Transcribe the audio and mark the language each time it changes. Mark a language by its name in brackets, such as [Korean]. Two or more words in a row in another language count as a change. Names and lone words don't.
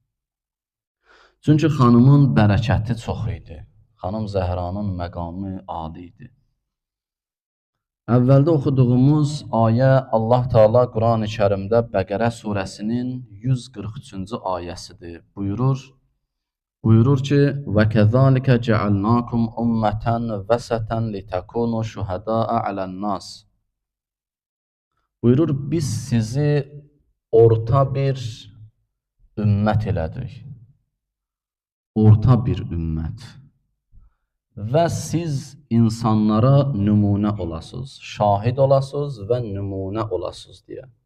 [Azerbaijani] Çünki xanımın bərəkəti çox idi, xanım Zəhranın məqamı adi idi. Əvvəldə oxuduğumuz ayə Allah Teala Quran-ı Kərimdə Bəqərə surəsinin 143-cü ayəsidir. Buyurur ki, [Arabic] وَكَذَلِكَ جَعَلْنَاكُمْ أُمَّةً وَسَطًا لِتَكُونُوا شُهَدَاءَ عَلَى النَّاسِ. [Azerbaijani] Buyurur, biz sizi orta bir ümmət elədik. Orta bir ümmət. Və siz insanlara nümunə olasınız, şahid olasınız və nümunə olasınız deyə.